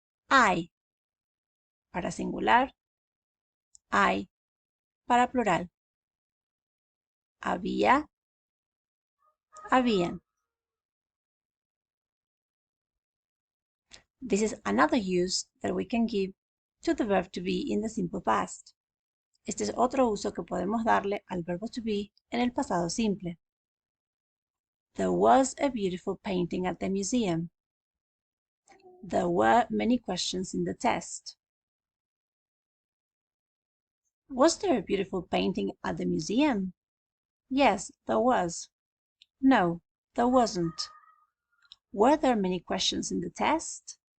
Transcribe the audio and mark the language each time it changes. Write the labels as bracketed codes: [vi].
[es] Hay para singular, hay para plural. Había, habían. [en] This is another use that we can give to the verb to be in the simple past. [es] Este es otro uso que podemos darle al verbo to be en el pasado simple. [en] There was a beautiful painting at the museum. There were many questions in the test. Was there a beautiful painting at the museum? Yes, there was. No, there wasn't. Were there many questions in the test?